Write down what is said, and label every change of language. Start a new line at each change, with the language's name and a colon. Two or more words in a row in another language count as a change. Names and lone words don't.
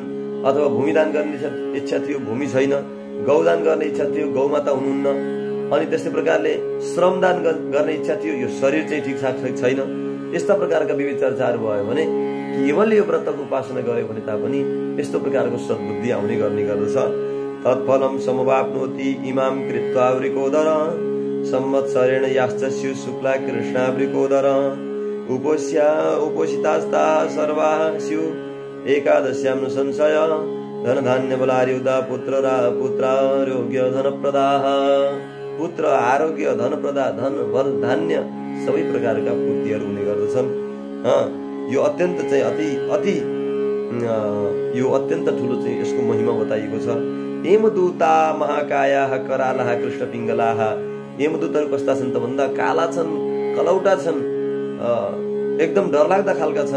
Nepali: अथवा भूमिदान गर्ने इच्छा थियो, भूमि छैन। गौदान गर्ने इच्छा थियो, गौमाता हुनुहुन्न। अनि त्यस्तै प्रकारले श्रमदान गर्ने इच्छा थियो, यो शरीर चाहिँ ठिकठाक छैन। यस्ता प्रकारका विविध चर्चाहरू भयो भने केवल यो व्रतको उपासना गर्यो भने तापनि यस्तो प्रकारको सद्बुद्धि आउने गर्ने गर्दछ।
Sanskrit: तत्फलम समवाप्नोति इमाम कृत्वा वृकोदर संवत्सरेण याश्चस्यु शुक्ला कृष्णा वृकोदर उपोषितास्ता सर्वाः स्यु एकादश्यां संशय धन धान्य बलार्युदा पुत्रारोग्य धनप्रदाः।
Nepali: पुत्र, आरोग्य, धनप्रदा, धन, बल, धान्य सबै प्रकारका पूर्तिहरू हुने गर्दछन्। यो अत्यन्त चाहिँ यो अत्यन्त ठुलो चाहिँ यसको महिमा बताइएको छ।
Sanskrit: हेमदूता महाकायाः करालाः कृष्ण पिङ्गलाः।
Nepali: हेमदूतहरू कस्ता छन् त भन्दा काला छन्, कलौटा छन्, एकदम डरलाग्दा खालका छन्।